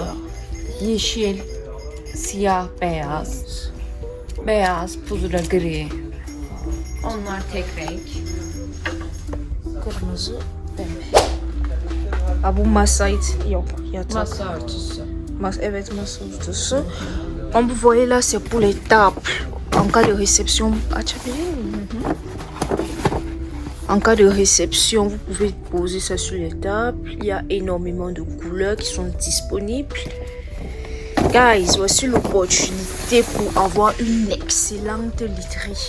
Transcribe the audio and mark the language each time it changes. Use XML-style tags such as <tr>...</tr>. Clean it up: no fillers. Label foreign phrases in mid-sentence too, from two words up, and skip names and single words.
<tr>Yeşil, siyah, beyaz. Beyaz, pudra gri. Onlar tek renk. Kırmızı, pembe. Aa, bu masaydı. Yok, yatak. Masa örtüsü. Evet, masa örtüsü.</tr> <fr>Comme vous voyez là, c'est pour les tables. En cas de réception, en cas de réception, vous pouvez poser ça sur les tables. Il y a énormément de couleurs qui sont disponibles. Guys, voici l'opportunité pour avoir une excellente literie.</fr>